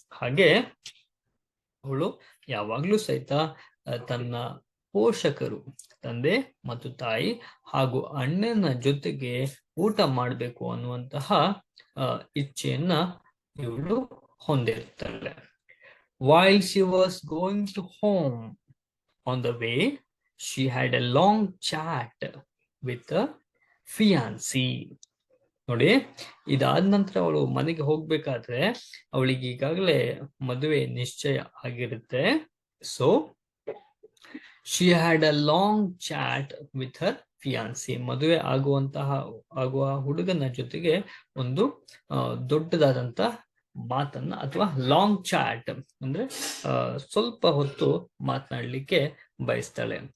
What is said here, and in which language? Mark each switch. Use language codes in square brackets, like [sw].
[kn] ಹಾಗೆ ಅವಳು ಯಾವಾಗ್ಲೂ ಸಹಿತ ತನ್ನ ಪೋಷಕರು, ತಂದೆ ಮತ್ತು ತಾಯಿ ಹಾಗೂ ಅಣ್ಣನ ಜೊತೆಗೆ ಊಟ ಮಾಡಬೇಕು ಅನ್ನುವಂತಹ ಇಚ್ಛೆಯನ್ನ ಇವಳು ಹೊಂದಿರ್ತಾಳೆ. [en] While she was going to home, on the way, she had a long chat with a fiancé. [kn] ನೋಡಿ, ಇದಾದ ನಂತರ ಅವಳು ಮನೆಗೆ ಹೋಗ್ಬೇಕಾದ್ರೆ ಅವಳಿಗೆ ಈಗಾಗಲೇ ಮದುವೆ ನಿಶ್ಚಯ ಆಗಿರುತ್ತೆ. [en] so she had a long chat with her fiancee, [kn] ಮದುವೆ ಆಗುವ ಹುಡುಗನ ಜೊತೆಗೆ ಒಂದು ದೊಡ್ಡದಾದಂತ ಮಾತನ್ನ ಅಥವಾ ಲಾಂಗ್ ಚಾಟ್ ಅಂದ್ರೆ ಸ್ವಲ್ಪ ಹೊತ್ತು ಮಾತನಾಡ್ಲಿಕ್ಕೆ ಬಯಸ್ತಾಳೆ.